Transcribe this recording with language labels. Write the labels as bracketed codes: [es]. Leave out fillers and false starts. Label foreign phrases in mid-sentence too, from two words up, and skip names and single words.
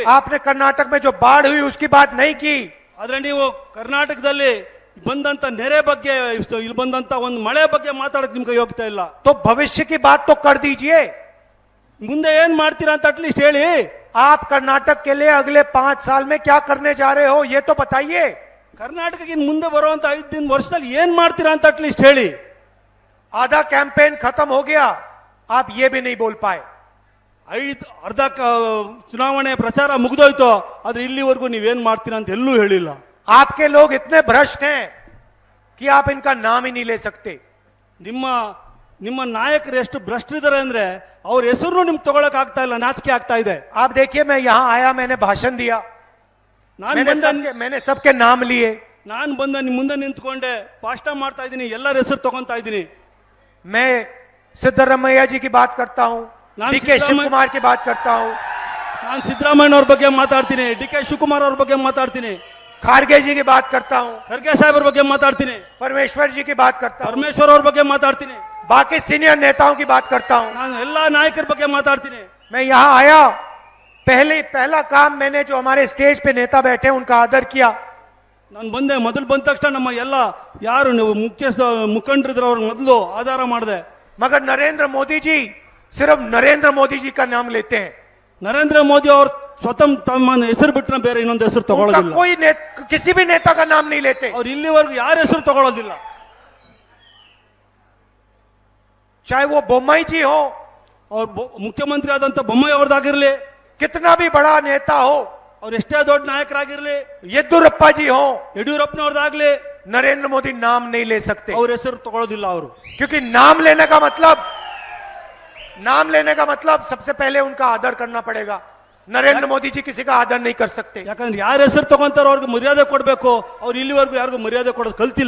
[hi] आपने कर्नाटक में जो बाढ़ हुई उसकी बात नहीं की, [kn] ಆದ್ರೆ ನೀವು ಕರ್ನಾಟಕದಲ್ಲಿ ಬಂದಂತ ನೆರೆ ಬಗ್ಗೆ ಇಲ್ಲಿ ಬಂದಂತ ಒಂದು ಮಳೆ ಬಗ್ಗೆ ಮಾತಾಡಕ್ ನಿಮ್ಗೆ ಯೋಗ್ಯತೆ ಇಲ್ಲ. [hi] तो भविष्य की बात तो कर दीजिए. [kn] ಮುಂದೆ ಏನ್ ಮಾಡ್ತೀರಾ ಅಂತ ಅಟ್ಲೀಸ್ಟ್ ಹೇಳಿ. [hi] आप कर्नाटक के लिए अगले 5 साल में क्या करने जा रहे हो ये तो बताइए. [kn] ಕರ್ನಾಟಕಕ್ಕೆ ಮುಂದೆ ಬರುವಂತ 5 ವರ್ಷದಲ್ಲಿ ಏನ್ ಮಾಡ್ತೀರಾ ಅಂತ ಅಟ್ಲೀಸ್ಟ್ ಹೇಳಿ. [hi] आधा कैंपेन खत्म हो गया, आप ये भी नहीं बोल पाए. [kn] ಅರ್ಧ ಚುನಾವಣೆ ಪ್ರಚಾರ ಮುಗಿದೋಯ್ತು, ಆದ್ರೆ ಇಲ್ಲಿವರೆಗೂ ನೀವೇನ್ ಮಾಡ್ತೀರಾ ಅಂತ ಎಲ್ಲೂ ಹೇಳಿಲ್ಲ. [hi] आपके लोग इतने भ्रष्ट हैं कि आप इनका नाम ही नहीं ले सकते. [kn] ನಿಮ್ಮ ನಾಯಕರು ಎಷ್ಟು ಭ್ರಷ್ಟರಿದ್ದಾರೆ ಅಂದ್ರೆ ಅವ್ರ ಹೆಸರು ನಿಮ್ಗೆ ತಗೊಳಕ್ ಆಗ್ತಾ ಇಲ್ಲ, ನಾಚಿಕೆ ಆಗ್ತಾ ಇದೆ. [hi] आप देखिए मैं यहां आया, मैंने भाषण दिया, मैंने सबके नाम लिए. [kn] ನಾನು ಬಂದ ನಿಮ್ ಮುಂದೆ ನಿಂತ್ಕೊಂಡೆ ಭಾಷಣ ಮಾಡ್ತಾ ಇದ್ದೀನಿ, ಎಲ್ಲರ ಹೆಸರು ತಗೊಂತಾ ಇದ್ದೀನಿ. [hi] मैं सिद्धरामैया जी की बात करता हूं, नाम डीके शिव कुमार की बात करता हूं, [kn] ನಾನು ಸಿದ್ದರಾಮಯ್ಯ ಅವ್ರ ಬಗ್ಗೆ ಮಾತಾಡ್ತೀನಿ, ಡಿ.ಕೆ. ಶಿವಕುಮಾರ್ ಅವ್ರ ಬಗ್ಗೆ ಮಾತಾಡ್ತೀನಿ, [hi] खारगे जी की बात करता हूं, [kn] ಖರ್ಗೆ ಸಾಹೇಬ್ರ ಬಗ್ಗೆ ಮಾತಾಡ್ತೀನಿ, [hi] परमेश्वर जी की बात करता हूं, [kn] ಪರಮೇಶ್ವರ್ ಅವ್ರ ಬಗ್ಗೆ ಮಾತಾಡ್ತೀನಿ, [hi] बाकी सीनियर नेताओं की बात करता हूं. [kn] ನಾನು ಎಲ್ಲಾ ನಾಯಕರ ಬಗ್ಗೆ ಮಾತಾಡ್ತೀನಿ. [hi] मैं यहां आया, पहला काम मैंने जो हमारे स्टेज पे नेता बैठे उनका आदर किया. [kn] ನಾನು ಮೊದಲು ಬಂದ ತಕ್ಷಣ ನಮ್ಮ ಎಲ್ಲ ಯಾರು ಮುಖಂಡರಿದ್ರು ಅವ್ರ ಮೊದಲು ಆಧಾರ ಮಾಡಿದೆ. [hi] मगर नरेंद्र मोदी जी सिर्फ नरेंद्र मोदी जी का नाम लेते हैं. [kn] ನರೇಂದ್ರ ಮೋದಿ ಅವ್ರ ಸ್ವತಃ ತಮ್ಮ ಹೆಸರು ಬಿಟ್ಟರೆ ಬೇರೆ ಇನ್ನೊಂದು ಹೆಸರು [hi] उनका [kn] ತಗೊಳ್ಳೋದಿಲ್ಲ. [hi] कोई किसी भी नेता का नाम नहीं लेते. [kn] ಅವ್ರು ಇಲ್ಲಿವರೆಗೂ ಯಾರ ಹೆಸರು ತಗೊಳ್ಳೋದಿಲ್ಲ. [hi] चाहे वो बोम्मई जी हो, [kn] ಅವ್ರು ಮುಖ್ಯಮಂತ್ರಿ ಆದಂತ ಬೊಮ್ಮಾಯಿ ಅವ್ರದ್ದಾಗಿರ್ಲಿ, [hi] कितना भी बड़ा नेता हो, [kn] ಅವ್ರು ಎಷ್ಟೇ ದೊಡ್ಡ ನಾಯಕರಾಗಿರ್ಲಿ, [hi] येदुरप्पा जी हो, [kn] ಯಡಿಯೂರಪ್ಪನವ್ರದ್ದಾಗ್ಲಿ, [hi] नरेंद्र मोदी नाम नहीं ले सकते. [kn] ಅವ್ರ ಹೆಸರು ತಗೊಳ್ಳೋದಿಲ್ಲ ಅವರು. [hi] क्योंकि नाम लेने का मतलब सबसे पहले उनका आदर करना पड़ेगा. नरेंद्र मोदी जी किसी का आदर नहीं कर सकते. [kn] ಯಾಕಂದ್ರೆ ಯಾರ ಹೆಸರು ತಗೊಂತಾರೋ ಅವ್ರಿಗೆ ಮರ್ಯಾದೆ ಕೊಡ್ಬೇಕು. ಅವ್ರು ಇಲ್ಲಿವರೆಗೂ ಯಾರಿಗೂ ಮರ್ಯಾದೆ ಕೊಡೋದು ಕಲ್ತಿಲ್ಲ.